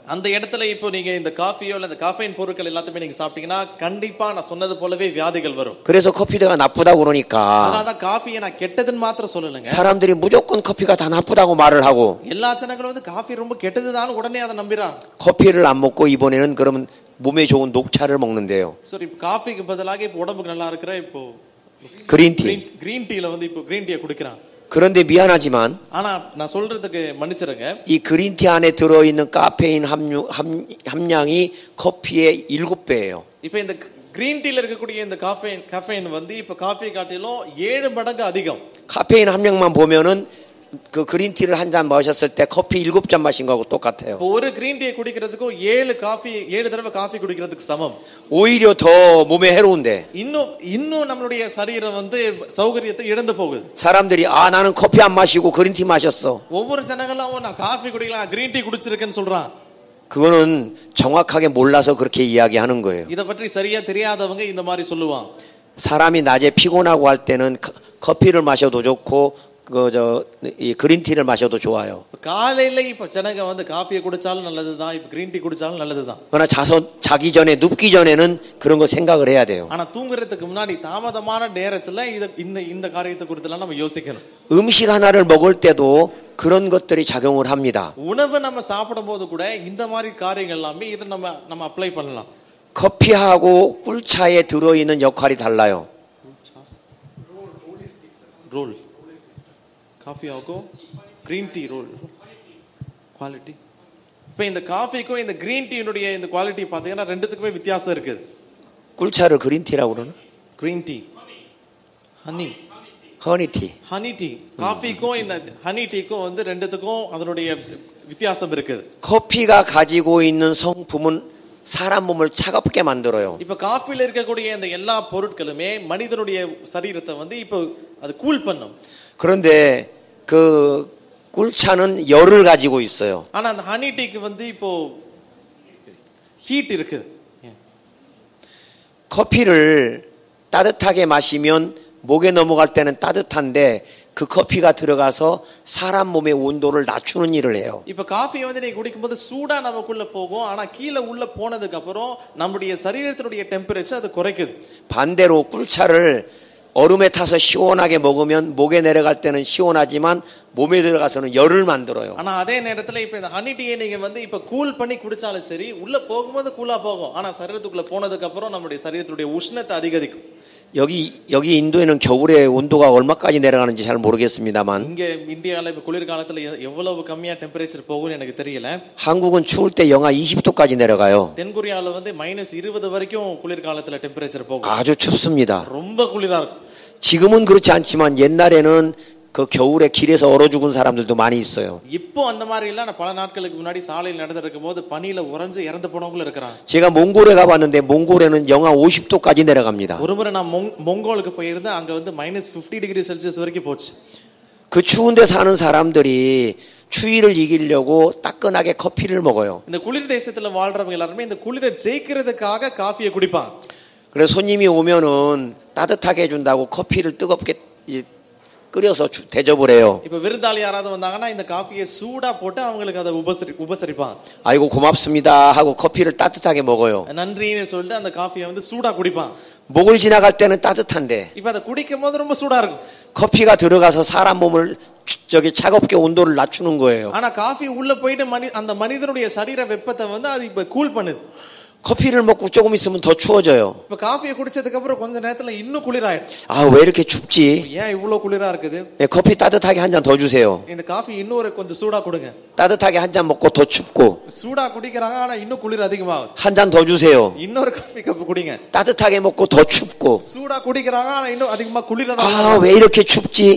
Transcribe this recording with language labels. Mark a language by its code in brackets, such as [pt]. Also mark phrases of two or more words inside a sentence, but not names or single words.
[ta] அந்த இடத்துல இப்போ நீங்க இந்த காஃபியோ இல்ல இந்த காஃபைன் பொருட்கள் எல்லாத்தையுமே நீங்க சாப்பிட்டீங்கன்னா கண்டிப்பா நான் சொன்னது போலவே வியாதிகள் வரும். [ko] 그래서 커피가 나쁘다고 그러니까. [ta] அதனால காஃபியை நான் கெட்டதுன்னு மாத்திரம் சொல்லலங்க. [ko] 사람들이 무조건 커피가 다 나쁘다고 말을 하고. [ta] எல்லா ஜனங்களும் வந்து காஃபி ரொம்ப கெட்டதுதான் உடனே அதை நம்பிறாங்க. [ko] 커피를 안 먹고 이번에는 그러면 몸에 좋은 녹차를 먹는데요. [ta] சரி இப்போ காஃபிக்கு பதிலாக இப்போ உடம்புக்கு நல்லா இருக்கிற இப்போ green டீல வந்து இப்போ green டீயை குடிக்கிறாங்க. [ko] 그런데 미안하지만 [ta] ஆனா நான் சொல்றதுக்கு மன்னிச்சிருங்க. [ko] 이 그린티 안에 들어 있는 카페인 함량이 커피의 7배예요. [ta] இப்போ இந்த கிரீன் டீல இருக்கக்கூடிய இந்த காஃபைன் வந்து இப்போ காஃபி காட்டிலும் 7 மடங்கு அதிகம். [ko] 카페인 함량만 보면은 그 그린티를 한 잔 마셨을 때 커피 7잔 마신 거하고 똑같아요. [ta] ஒரு [en] green tea [ta] குடிக்கிறதுக்கு 7 தடவை காஃபி குடிக்கிறதுக்கு சமம். [ko] 오히려 더 몸에 해로운데. [ta] இன்னும் நம்மளுடைய சரீரம் வந்து சௌகரியத்தை இழந்து போகுது. [ko] 사람들이 나는 커피 안 마시고 그린티 마셨어. [ta] ஒவ்வொரு ஜனங்களும் நான் காஃபி குடிக்கல நான் [en] green tea [ta] குடிச்சிருக்கேன்னு சொல்றான். [ko] 그거는 정확하게 몰라서 그렇게 이야기하는 거예요. [ta] இத பற்றி சரியா தெரியாதவங்க இந்த மாதிரி சொல்லுவாங்க. [ko] 사람이 낮에 피곤하고 할 때는 커피를 마셔도 좋고 이 그린티를 마셔도 좋아요. [ta] காலையில இப்ப ஜனங்க வந்து காஃபியை குடிச்சாலும் நல்லதுதான், இப்ப [en] green tea [ta] குடிச்சாலும் நல்லதுதான். [ko] 그러나 자기 전에 눕기 전에는 그런 거 생각을 해야 돼요. [ta] ஆனா தூங்குறதுக்கு முன்னாடி தாமதமான நேரத்துல இந்த காரியத்தை குறித்து நம்ம யோசிக்கணும். [ko] 음식 하나를 먹을 때도 그런 것들이 작용을 합니다. [ta] உணவு நம்ம சாப்பிடும்போது கூட இந்த மாதிரி காரியங்கள் எல்லாமே இத நம்ம அப்ளை பண்ணலாம். [ko] 커피하고 꿀차에 들어 있는 역할이 달라요. [ta] 롤 காஃபியாக்கும் [en] green tea role quality. [ta] இப்போ இந்த காஃபிக்கும் இந்த கிரீன் டீனுடைய இந்த குவாலிட்டி பார்த்தீங்கன்னா ரெண்டுத்துக்குமே வித்தியாசம் இருக்குது. [ko] 꿀차를 그린티라고 그러나? [en] green tea honey tea [ta] காஃபிக்கும் இந்த ஹனி டீக்கும் வந்து ரெண்டுத்துக்கும் அதனுடைய வித்தியாசம் இருக்குது. [ko] 커피가 가지고 있는 성품은 사람 몸을 차갑게 만들어요. [ta] இப்போ காஃபில இருக்கக்கூடிய இந்த எல்லா பொருட்களுமே மனிதனுடைய சரீரத்தை வந்து இப்போ அது கூல் பண்ணும். [ko] 그런데 그 꿀차는 열을 가지고 있어요. [ta] ஆனா அந்த ஹனி டீக்கு வந்து இப்போ ஹீட் இருக்கு. [ko] 커피를 따뜻하게 마시면 목에 넘어갈 때는 따뜻한데 그 커피가 들어가서 사람 몸의 온도를 낮추는 일을 해요. [ta] இப்போ காஃபி வந்து நீ குடிக்கும்போது சூடா நமக்குள்ள போகும். ஆனா கீழே உள்ள போனதுக்கு அப்புறம் நம்மளுடைய சரீரத்தினுடைய டெம்பரேச்சர் அது குறைக்குது. [ko] 반대로 꿀차를 얼음에 타서 시원하게 먹으면 목에 내려갈 때는 시원하지만 몸에 들어가서는 열을 만들어요. [ta] ஆனா அதே நேரத்துல இப்ப இந்த ஹனி டீயை நீங்க வந்து இப்ப கூல் பண்ணி குடிச்சாலும் சரி உள்ள போகும்போது கூலா போகும். ஆனா சரீரத்துக்குள்ள போனதுக்கு அப்புறம் நம்மளுடைய சரீரத்துடைய உஷ்ணத்தை அதிகரிக்கும். [ko] 여기 인도에는 겨울에 온도가 얼마까지 내려가는지 잘 모르겠습니다만 [ta] இங்க இந்தியால இப்ப குளிர்காலத்துல எவ்வளவு கம்மியா டெம்பரேச்சர் போகும்னு எனக்கு தெரியல. [ko] 한국은 추울 때 영하 20도까지 내려가요. [ta] தென்கொரியால வந்து -20 வரைக்கும் குளிர்காலத்துல டெம்பரேச்சர் போகும். [ko] 아주 춥습니다. [ta] ரொம்ப குளிரா இருக்கும். [ko] 지금은 그렇지 않지만 옛날에는 그 겨울에 길에서 얼어 죽은 사람들도 많이 있어요. [ta] இப்போ அந்த மாதிரி இல்ல. பல நாட்களுக்கு முன்னாடி சாலையில் நடந்துருக்கும்போது பனியில உறைஞ்சு இறந்து போனவங்க இருக்காங்க. [ko] 제가 몽골에 가봤는데 몽골에는 영하 50도까지 내려갑니다. [ta] ஒருமுறை நான் 몽골க்கு போயிருந்தேன். அங்க வந்து -50 டிகிரி செல்சியஸ் வரைக்கும் போச்சு. [ko] 그 추운데 사는 사람들이 추위를 이기려고 따끈하게 커피를 먹어요. [ta] இந்த குளிர் தேசத்துல வாழ்றவங்க எல்லாரும் இந்த குளிரை ஜெயிக்கிறதுக்காக காஃபியை குடிப்பாங்க. [ko] 그래서 손님이 오면은 따뜻하게 해준다고 커피를 뜨겁게 끓여서 대접을 해요. [ta] இப்போ விருந்தாளி யாராவது வந்தாங்கன்னா இந்த காஃபியை சூடா போட்டு அவங்களுக்கு அதை உபசரிப்பாங்க. [ko] 아이고 고맙습니다 하고 커피를 따뜻하게 먹어요. [ta] நன்றின்னு சொல்லிட்டு அந்த காஃபியை வந்து சூடா குடிப்பாங்க. [ko] 목을 지나갈 때는 따뜻한데 [ta] இப்ப அதை குடிக்கும் போது ரொம்ப சூடா இருக்கும். [ko] 커피가 들어가서 사람 몸을 저기 차갑게 온도를 낮추는 거예요. [ta] ஆனா காஃபி உள்ள போயிட்டு அந்த மனிதனுடைய சரீர வெப்பத்தை வந்து அது இப்ப கூல் பண்ணுது. [ko] 커피를 먹고 조금 있으면 더 추워져요. [ta] இப்ப காஃபியை குடிச்சதுக்கு அப்புறம் கொஞ்ச நேரத்துல இன்னும் குளிராயிடும். [ko] 아, 왜 이렇게 춥지? [ta] ஏன் இவ்ளோ குளிரா இருக்குது? [ko] 네, 커피 따뜻하게 한 잔 더 주세요. [ta] இந்த காஃபி இன்னொரு கொஞ்சம் சூடா கொடுங்க. [ko] 따뜻하게 한 잔 먹고 더 춥고. [ta] சூடா குடிக்கறாங்க ஆனா இன்னும் குளிர் அதிகமாகுது. [ko] 한 잔 더 주세요. [ta] இன்னொரு காஃபி கப் குடிங்க. [ko] 따뜻하게 먹고 더 춥고. [ta] சூடா குடிக்கறாங்க ஆனா இன்னும் அதிகமா குளிரா [ko] 아, 왜 이렇게 춥지?